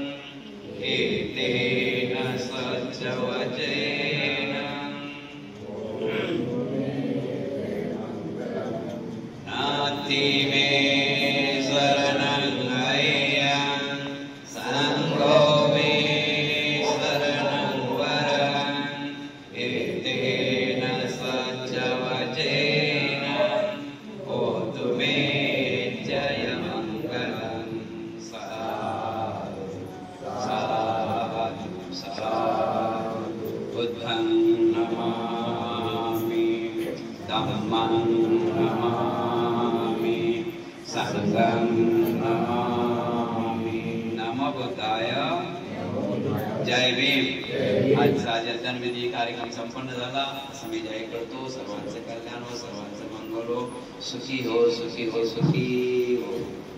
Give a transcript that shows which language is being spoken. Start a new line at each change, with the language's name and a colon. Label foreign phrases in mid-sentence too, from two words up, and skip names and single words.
Pali: एतेन सच्चवचेन नास्ति मे शरणं गय्यं सङ्घो मे शरणं वरं एतेन सच्चवचेन होतु मे जयमङ्गलं साधु साधु साधु बुद्धं नमामि धम्मं नमामि संघं नमामि नमो बुद्धाय
Marathi: जय भीम आजचा जतनविधी कार्यक्रम संपन्न झाला असं मी जाहीर करतो सर्वांचे कल्याण हो सर्वांचे मंगल हो सुखी हो सुखी हो सुखी हो